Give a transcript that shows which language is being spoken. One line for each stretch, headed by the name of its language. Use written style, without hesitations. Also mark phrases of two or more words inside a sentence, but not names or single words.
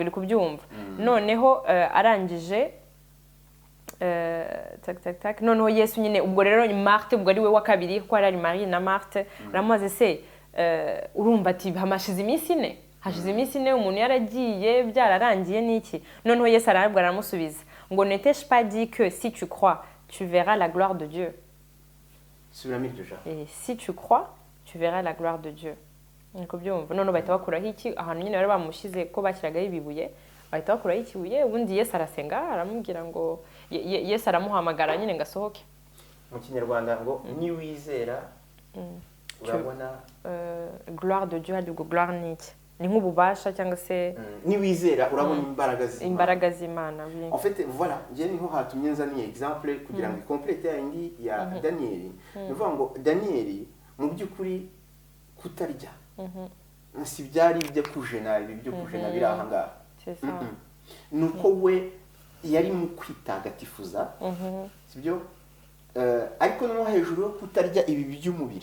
Kinyarwanda: Uri kubyumva noneho arangije tak noneho Yesu nyine ubwo rero Marthe ubwo ari we wa kabiri ko ari Marie na Marthe ramaze se urumva ati hamashize iminsi ine hashize iminsi ine umuntu yaragiye byararangiye n'iki. Noneho Yesu arabwira aramusubiza ngo
French: n'était-je pas dit que si tu crois tu verras la gloire de Dieu. Et si tu crois tu verras la gloire de Dieu.
Kinyarwanda: Niko byumva none bahita bakuraho iki ahantu nyine bari bamushize ko bashyiragaho ibibuye bahita bakuraho ikibuye ubundi Yesu arasenga aramubwira ngo Yesu aramuhamagara nyine ngo asohoke. Mu Kinyarwanda ngo ni wizera urabona
French: gloire de Dieu
Kinyarwanda: ari gloire niki ni nk'ububasha cyangwa se ni wizera urabona imbaraga z'Imana.
French: En fait voilà
Kinyarwanda: je niho hatumye nzaniye exemple kugira ngo complete indi ya Daniel. Nuvuga ngo Daniel mu by'ukuri kutarya si byari ibyo kujena ibi byo kujena biri aha ngaha ni uko we yari mu kwitagatifuza sibyo ariko noneho hejuru yo kutarya ibi by'umubiri